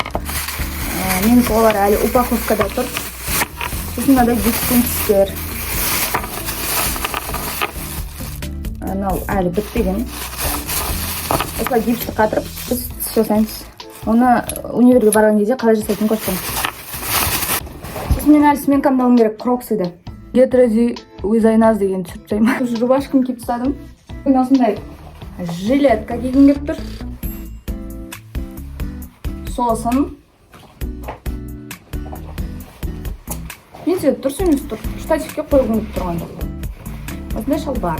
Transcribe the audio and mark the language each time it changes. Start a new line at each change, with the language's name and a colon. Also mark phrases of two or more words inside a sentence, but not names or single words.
Kazakh: Мен олар әлі упаковкада тұр. Сосын мынадай гипстің істер. Мынау әлі бітпеген. Осылай гипсті қатырып, біз іс жасаймыз. Оны универге барған кезде қалай жасайтынын көрсетемін. Сосын мен әлі сменкамды алуым керек, кроксиді.
English: Get ready with
Kazakh: Айназ деген түсіріп тастаймын. Рубашкам киіп тастадым. Осындай жилетка кигім келіп тұр. Сосын менде дұрыс емес тұр. Штативке қойғым келіп тұрған. Осындай шалбар.